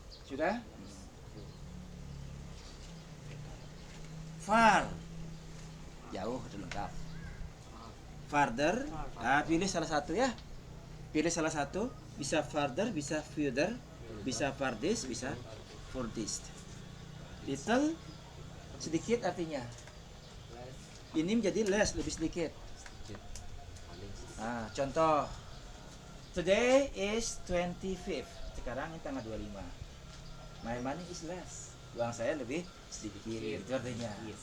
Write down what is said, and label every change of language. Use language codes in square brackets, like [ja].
[id] Sudah? Far. Jauh itu lengkap. Farther. Nah, pilih salah satu, ya. Pilih salah satu. Bisa farther, bisa further. bisa for this, bisa for this. Little sedikit artinya. Ini menjadi less, lebih sedikit. Nah, contoh. [en] Today is 25th. [id] Sekarang ini tanggal 25. [en] My money is less. [id] Uang saya lebih sedikit. Itu artinya.